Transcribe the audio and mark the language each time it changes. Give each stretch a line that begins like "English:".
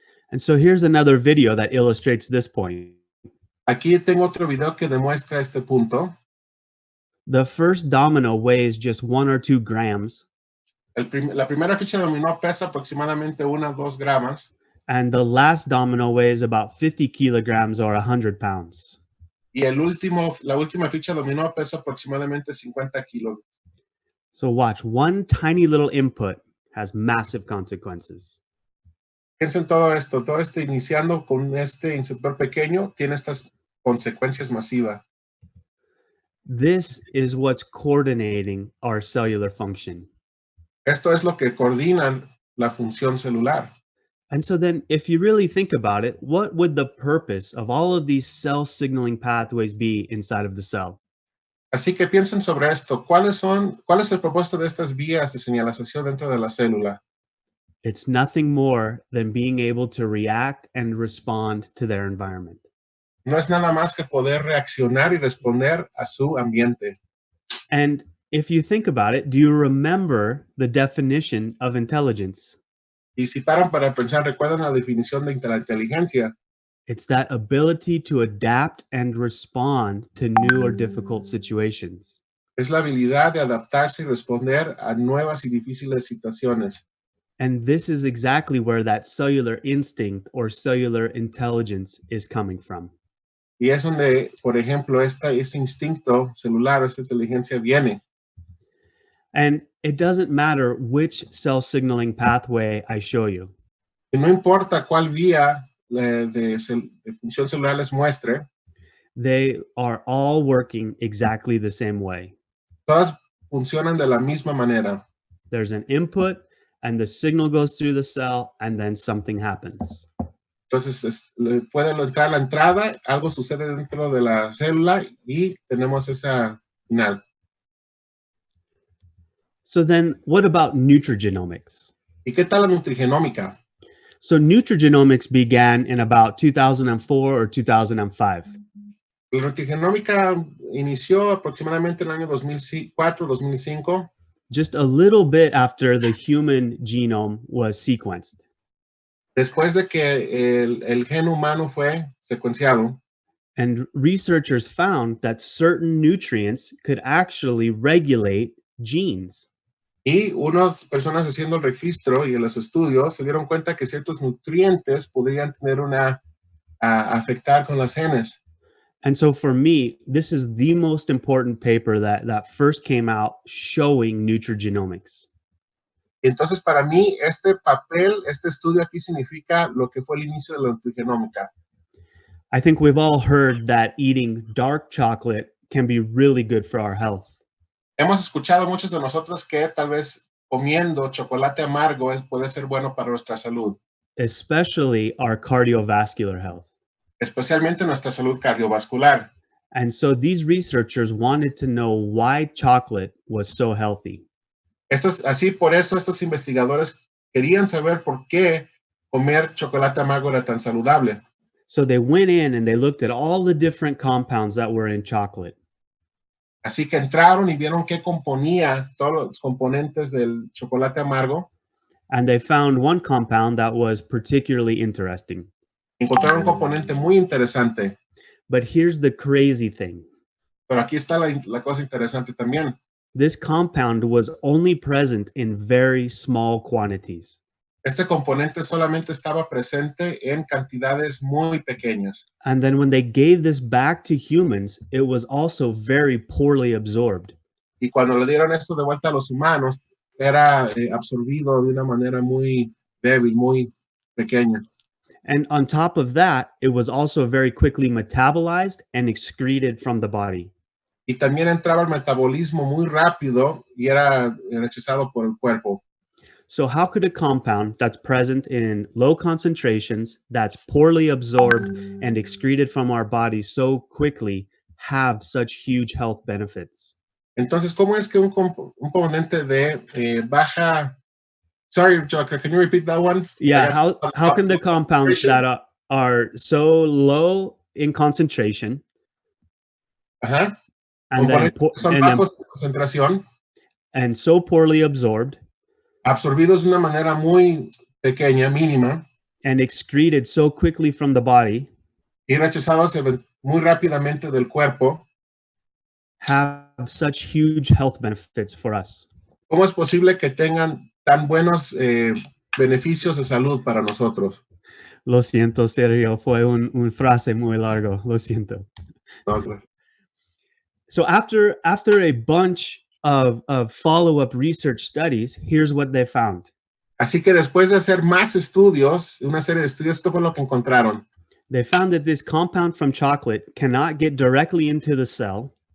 English: And so here's another video that illustrates this point.
Spanish: Aquí tengo otro video que demuestra este punto.
English: The first domino weighs just 1 or 2 grams.
Spanish: La primera ficha de dominó pesa aproximadamente 1 o 2 gramos.
English: And the last domino weighs about 50 kilograms or 100 pounds.
Spanish: Y la última ficha dominó pesa aproximadamente 50 kilos.
English: So watch, one tiny little input has massive consequences.
Spanish: Piensen todo esto iniciando con este insertor pequeño, tiene estas consecuencias masivas.
English: This is what's coordinating our cellular function.
Spanish: Esto es lo que coordina la función celular.
English: And so then if you really think about it, what would the purpose of all of these cell signaling pathways be inside of the cell?
Spanish: Así que piensen sobre esto. ¿Cuál es el propósito de estas vías de señalización dentro de la célula?
English: It's nothing more than being able to react and respond to their environment.
Spanish: No es nada más que poder reaccionar y responder a su ambiente.
English: And if you think about it, do you remember the definition of intelligence?
Spanish: Y si paran para pensar, ¿recuerdan la definición de la inteligencia?
English: It's that ability to adapt and respond to new or difficult situations.
Spanish: Es la habilidad de adaptarse y responder a nuevas y difíciles situaciones.
English: And this is exactly where that cellular instinct or cellular intelligence is coming from.
Spanish: Y es donde, por ejemplo, este instinto celular o esta inteligencia viene.
English: And it doesn't matter which cell signaling pathway I show you.
Spanish: Y no importa cuál vía de función celular les muestre,
English: They are all working exactly the same way.
Spanish: todas funcionan de la misma manera.
English: There's an input and the signal goes through the cell and then something happens.
Spanish: Entonces, puede entrar la entrada, algo sucede dentro de la célula y tenemos esa final.
English: So then what about nutrigenomics?
Spanish: ¿Y qué tal la nutrigenómica?
English: So nutrigenomics began in about 2004 or 2005.
Spanish: La nutrigenómica inició aproximadamente en el año 2004-2005,
English: just a little bit after the human genome was sequenced.
Spanish: después de que el gen humano fue secuenciado.
English: And researchers found that certain nutrients could actually regulate genes.
Spanish: Y unas personas haciendo el registro y los estudios se dieron cuenta que ciertos nutrientes podrían tener afectar con los genes.
English: And so for me, this is the most important paper that first came out showing nutrigenomics.
Spanish: Entonces, para mí, este estudio aquí significa lo que fue el inicio de la nutrigenómica.
English: I think we've all heard that eating dark chocolate can be really good for our health.
Spanish: Hemos escuchado muchos de nosotros que tal vez comiendo chocolate amargo puede ser bueno para nuestra salud,
English: especially our cardiovascular health.
Spanish: Especialmente nuestra salud cardiovascular.
English: And so these researchers wanted to know why chocolate was so healthy.
Spanish: Por eso estos investigadores querían saber por qué comer chocolate amargo era tan saludable.
English: So they went in and they looked at all the different compounds that were in chocolate.
Spanish: Así que entraron y vieron qué componía todos los componentes del chocolate amargo.
English: And they found one compound that was particularly interesting.
Spanish: Encontraron un componente muy interesante.
English: But here's the crazy thing.
Spanish: Pero aquí está la cosa interesante también.
English: This compound was only present in very small quantities.
Spanish: Este componente solamente estaba presente en cantidades muy pequeñas.
English: And then when they gave this back to humans, it was also very poorly absorbed.
Spanish: Y cuando le dieron esto de vuelta a los humanos, era absorbido de una manera muy débil, muy pequeña.
English: And on top of that, it was also very quickly metabolized and excreted from the body.
Spanish: Y también entraba el metabolismo muy rápido y era rechazado por el cuerpo.
English: So how could a compound that's present in low concentrations, that's poorly absorbed and excreted from our body so quickly, have such huge health benefits?
Spanish: Entonces, ¿cómo es que un componente de baja...
English: Sorry, Jock, can you repeat that one? Yeah, how can the compounds that are so low in concentration Ajá. and then
Spanish: son bajos de concentración,
English: and so poorly absorbed,
Spanish: absorbidos de una manera muy pequeña, mínima,
English: and excreted so quickly from the body,
Spanish: y rechazados muy rápidamente del cuerpo,
English: have such huge health benefits for us?
Spanish: ¿Cómo es posible que tengan tan buenos beneficios de salud para nosotros? Lo siento, Sergio, fue un frase muy largo, lo siento. No.
English: So after a bunch of follow-up research studies, here's what they found.
Spanish: Así que después de hacer más estudios, una serie de estudios, esto fue lo que encontraron.
English: They found that this compound from chocolate cannot get directly into the cell.